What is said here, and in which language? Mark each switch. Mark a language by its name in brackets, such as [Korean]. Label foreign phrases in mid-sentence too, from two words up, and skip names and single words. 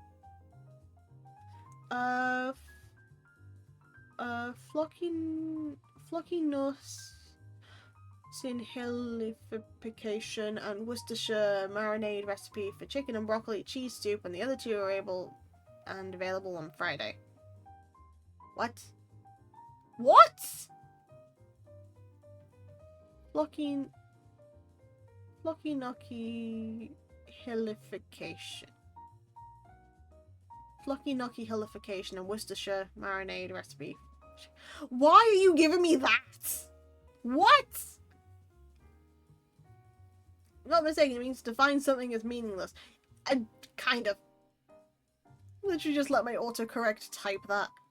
[English] Flockiness, synhelification, and Worcestershire marinade recipe for chicken and broccoli cheese soup, and the other two are available on Friday. What? What? Flocky hillification. Flocky Knocky hillification and Worcestershire marinade recipe. Why are you giving me that? What? I'm not mistaken, it means to find something is meaningless. Kind of. Literally just let my autocorrect type that.